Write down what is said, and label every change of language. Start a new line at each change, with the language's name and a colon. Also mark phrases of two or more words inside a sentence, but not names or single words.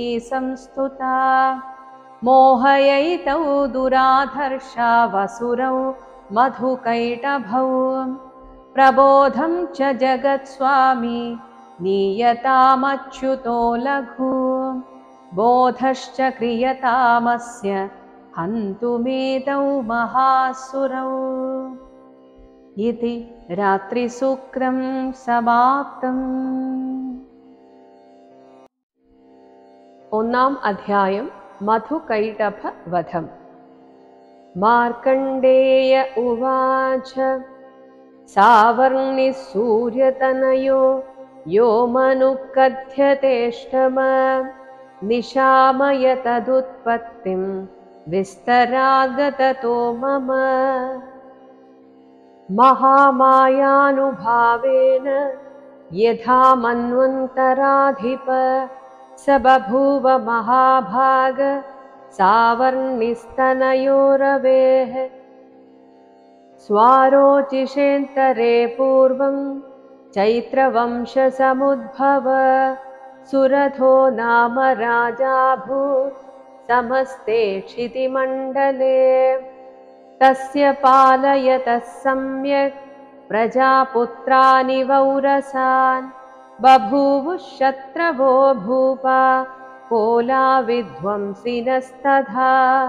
Sanskrit: संस्तुता मोहयैतौ दुराधर्षा वसुरौ मधुकैटभौ प्रबोधं च जगत्स्वामी नीयतामच्युतो लघु बोधश्च क्रियतामस्य हन्तुमेतौ महासुरौ इति रात्रिसूक्तं समाप्तम्।
Malayalam: ഒന്നാം അധ്യായം മധുകൈടഭവധം।
Sanskrit: മാർക്കണ്ഡേയ ഉവാച സാവർണിഃ സൂര്യതനയോ യോ മനുകഥ്യതേഷ്ടമ നിശാമയ തദുത്പത്തിം വിസ്തരാഗതതോ മമ മഹാമായാനുഭാവേന യഥാ മന്വന്തരാധിപ स बभूव महाभाग सावर्णिस्तनयोरवेः स्वारोचिषेन्तरे पूर्वं चैत्रवंशसमुद्भव सुरथो नाम राजाभूत् समस्ते क्षितिमण्डले तस्य पालयतः सम्यक् प्रजापुत्राणि वौरसान् बभूवुः शत्रवो भूपा कोला विध्वंसिनस्तथा